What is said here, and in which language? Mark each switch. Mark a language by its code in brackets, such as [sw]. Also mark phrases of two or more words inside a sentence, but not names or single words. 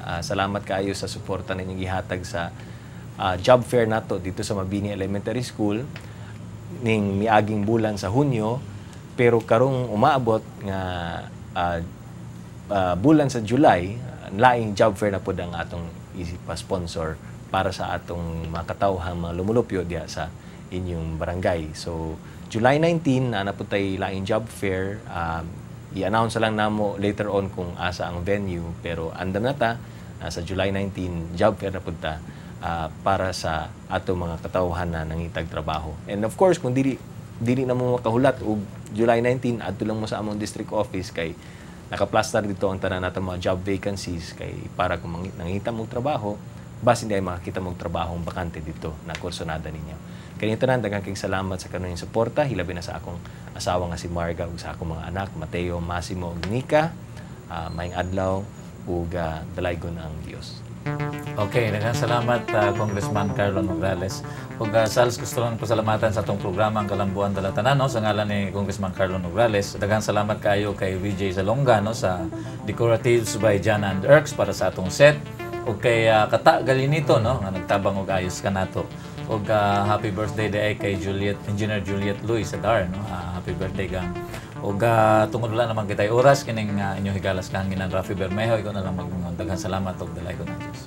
[ceb] Salamat kaayo sa suporta ninyong gihatag sa job fair nato dito sa Mabini Elementary School ning miaging bulan sa Hunyo. Pero karong umaabot nga bulan sa July, laing job fair na po ang atong sponsor para sa atong mga katawhang mga lumulupyo diha sa inyong barangay. So, July 19, na po tayo laing job fair. I-announce lang namo [en] later on [ceb] kung asa ang venue. Pero andam na ta, sa July 19, job fair na po ta para sa atong mga katawhan na nangitag trabaho. [en] And of course, [ceb] kung dili na mo makahulat og July 19 adto lang mo sa among district office kay nakaplastar dito ang tanan nato mga job vacancies kay para kung nangita mong trabaho basi hindi ay makakita mong trabahong bakante dito na kursonada ninyo. Kay tanan daghang kay salamat sa kanuyang suporta hilabi na sa akong asawa nga si Marga ug sa akong mga anak Mateo, Massimo ug Nika. Maayong adlaw ug dalaygon ang Dios. Okay, daghang salamat Congressman Carlo Nograles. Ug Sals, gusto lang pasalamatan sa atong programa ang Kalambuan Dalatanan no sa ngalan ni Congressman Carlo Nograles. Daghang salamat kayo kay VJ Salonga no sa Decoratives by Jan and Erks para sa atong set ug kay Kata Galinito no nga nagtabang og ayos kanato. Ug [en] happy birthday [ceb] day kay Engineer Juliet Luis Sadar no. [en] Happy birthday gang. [ceb] Ug tungod wala naman kitay oras kining inyo higalas kahanginan Rafi Bermejo ikaw na lang daghang salamat og dalay ko na Dios.